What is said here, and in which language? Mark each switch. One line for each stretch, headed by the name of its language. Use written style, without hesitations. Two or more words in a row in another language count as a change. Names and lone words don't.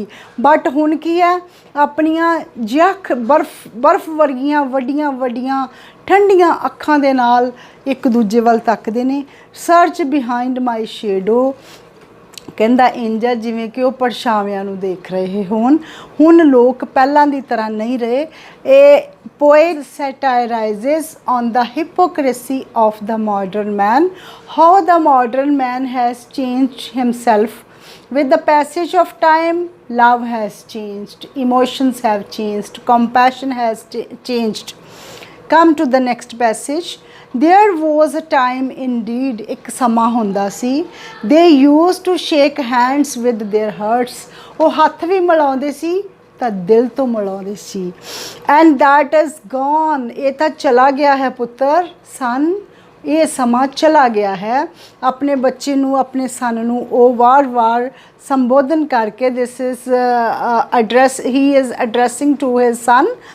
Punjabi: ਬਟ ਹੁਣ ਕੀ ਹੈ, ਆਪਣੀਆਂ ਜਿਹਾ ਬਰਫ਼ ਵਰਗੀਆਂ ਵੱਡੀਆਂ ਠੰਡੀਆਂ ਅੱਖਾਂ ਦੇ ਨਾਲ ਇੱਕ ਦੂਜੇ ਵੱਲ ਤੱਕਦੇ ਨੇ.
English: search behind my shadow.
Punjabi: ਕਹਿੰਦਾ ਇੰਝ ਆ ਜਿਵੇਂ ਕਿ ਉਹ ਪਰਛਾਵਿਆਂ ਨੂੰ ਦੇਖ ਰਹੇ ਹੋਣ. ਹੁਣ ਲੋਕ ਪਹਿਲਾਂ ਦੀ ਤਰ੍ਹਾਂ ਨਹੀਂ ਰਹੇ.
English: ਇਹ poet satirizes on the hypocrisy of the modern man, how the modern man has changed himself. With the passage of time, love has changed, emotions have changed, compassion has changed. Come to the next passage. There was a time indeed,
Punjabi: ਇੱਕ ਸਮਾਂ ਹੁੰਦਾ ਸੀ.
English: They used to shake hands with their hearts.
Punjabi: ਉਹ ਹੱਥ ਵੀ ਮਿਲਾਉਂਦੇ ਸੀ ਤਾਂ ਦਿਲ ਤੋਂ ਮਿਲਾਉਂਦੇ ਸੀ.
English: And that is gone.
Punjabi: ਇਹ ਤਾਂ ਚਲਾ ਗਿਆ ਹੈ ਪੁੱਤਰ. ਸਨ, ਇਹ ਸਮਾਂ ਚਲਾ ਗਿਆ ਹੈ. ਆਪਣੇ ਬੱਚੇ ਨੂੰ, ਆਪਣੇ ਸਨ ਨੂੰ ਉਹ ਵਾਰ ਸੰਬੋਧਨ ਕਰਕੇ,
English: this is address, he is addressing to his son.